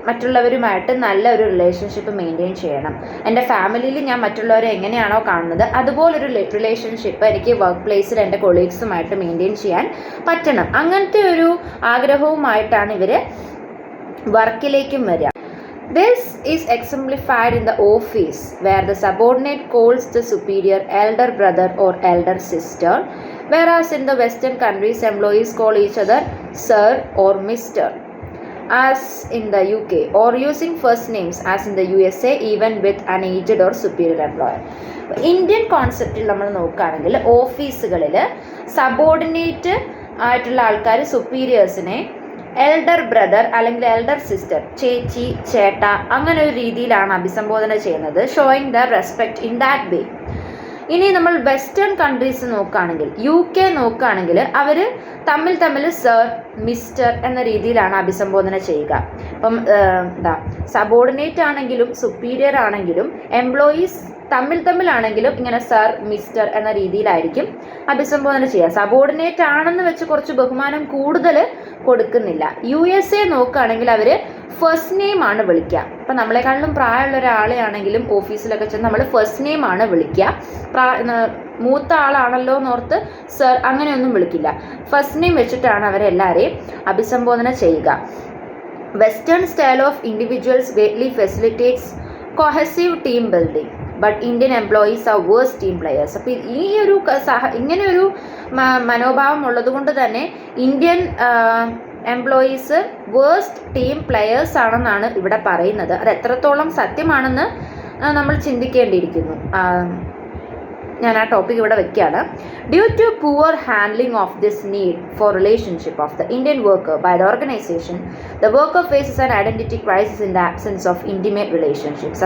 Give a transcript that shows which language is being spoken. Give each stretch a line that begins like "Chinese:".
Malayalam: മറ്റുള്ളവരുമായിട്ട് നല്ല ഒരു റിലേഷൻഷിപ്പ് മെയിൻറ്റെയിൻ ചെയ്യണം. എൻ്റെ ഫാമിലിയിൽ ഞാൻ മറ്റുള്ളവരെ എങ്ങനെയാണോ കാണുന്നത് അതുപോലൊരു റിലേഷൻഷിപ്പ് എനിക്ക് വർക്ക് പ്ലേസിൽ എൻ്റെ കൊളീഗ്സുമായിട്ട് മെയിൻറ്റെയിൻ ചെയ്യാൻ പറ്റണം. അങ്ങനത്തെ ഒരു ആഗ്രഹവുമായിട്ടാണ് ഇവർ വർക്കിലേക്കും വരിക.
English: This is exemplified in the office where the subordinate calls the superior elder brother or elder sister, whereas in the Western countries employees call each other sir or mister, as in the UK, or using first names as in the USA even with an aged or superior employer.
Malayalam: Indian കോൺസെപ്റ്റിൽ നമ്മൾ നോക്കുകയാണെങ്കിൽ ഓഫീസുകളിൽ subordinate ആയിട്ടുള്ള ആൾക്കാർ സുപ്പീരിയേഴ്സിനെ elder brother അല്ലെങ്കിൽ elder sister, ചേച്ചി, ചേട്ട, അങ്ങനെ ഒരു രീതിയിലാണ് അഭിസംബോധന ചെയ്യുന്നത്,
English: Showing the respect in that way.
Malayalam: ഇനി നമ്മൾ വെസ്റ്റേൺ കൺട്രീസ് നോക്കുകയാണെങ്കിൽ, UK നോക്കുകയാണെങ്കിൽ അവർ തമ്മിൽ സർ, മിസ്റ്റർ എന്ന രീതിയിലാണ് അഭിസംബോധന ചെയ്യുക. അപ്പം സബോർഡിനേറ്റ് ആണെങ്കിലും സുപ്പീരിയർ ആണെങ്കിലും എംപ്ലോയീസ് തമ്മിലാണെങ്കിലും ഇങ്ങനെ സർ, മിസ്റ്റർ എന്ന രീതിയിലായിരിക്കും അഭിസംബോധന ചെയ്യുക. സബോർഡിനേറ്റ് ആണെന്ന് വെച്ച് കുറച്ച് ബഹുമാനം കൂടുതൽ കൊടുക്കുന്നില്ല. USA നോക്കുകയാണെങ്കിൽ അവർ ഫസ്റ്റ് നെയിം ആണ് വിളിക്കുക. അപ്പം നമ്മളെക്കാളും പ്രായമുള്ള ഒരാളെ ആണെങ്കിലും ഓഫീസിലൊക്കെ ചെന്ന് നമ്മൾ ഫസ്റ്റ് നെയിം ആണ് വിളിക്കുക. മൂത്ത ആളാണല്ലോ എന്നോർത്ത് സർ അങ്ങനെയൊന്നും വിളിക്കില്ല. ഫസ്റ്റ് നെയിം വെച്ചിട്ടാണ് അവരെല്ലാവരെയും അഭിസംബോധന ചെയ്യുക.
English: Western style of individuals greatly facilitates cohesive team building, but Indian employees are worse team players.
Malayalam: അപ്പോൾ ഇങ്ങനെ ഒരു മനോഭാവം ഉള്ളത് കൊണ്ട് തന്നെ Indian employees worst team players ആണെന്നാണ് ഇവിടെ പറയുന്നത്. അത് എത്രത്തോളം സത്യമാണെന്ന് നമ്മൾ ചിന്തിക്കേണ്ടിയിരിക്കുന്നു. ഞാൻ ആ ടോപ്പിക് ഇവിടെ വെക്കുകയാണ്.
English: Due to poor handling of this need for relationship of the Indian worker by the organisation, the worker faces an identity crisis in the absence of intimate relationships.